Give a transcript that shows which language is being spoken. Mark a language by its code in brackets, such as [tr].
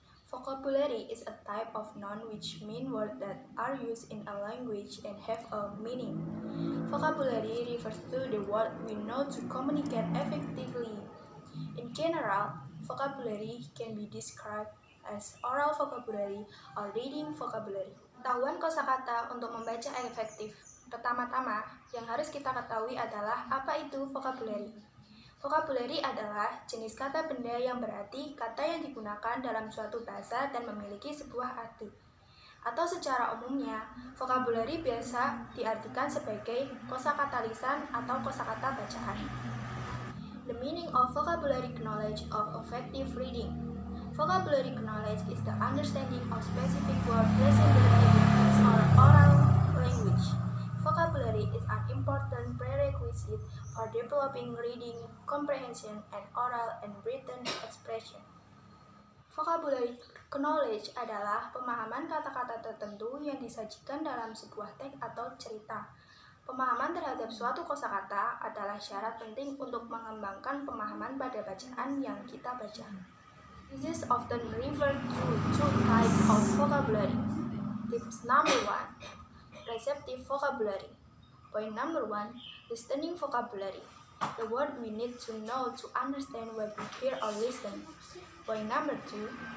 [en] Vocabulary is a type of noun which mean words that are used in a language and have a meaning. Vocabulary refers to the word we know to communicate effectively. In general, vocabulary can be described as oral vocabulary or reading vocabulary. [id] Pengetahuan kosakata untuk membaca efektif. Pertama-tama, yang harus kita ketahui adalah apa itu vocabulary. Vocabulary adalah jenis kata benda yang berarti kata yang digunakan dalam suatu bahasa dan memiliki sebuah arti. Atau secara umumnya, vocabulary biasa diartikan sebagai kosakata lisan atau kosakata bacaan. [en] The meaning of vocabulary knowledge of effective reading. Vocabulary knowledge is the understanding of specific words present in text or oral language. Vocabulary is an important prerequisite for developing reading, comprehension, and oral and written expression. [id] Vocabulary knowledge adalah pemahaman kata-kata tertentu yang disajikan dalam sebuah teks atau cerita. Pemahaman terhadap suatu kosakata adalah syarat penting untuk mengembangkan pemahaman pada bacaan yang kita baca. [en] This is often referred to two types of vocabulary. Tips number 1. Receptive vocabulary. Point number 1. Listening vocabulary. The word we need to know to understand what we hear or listen. Point number 2.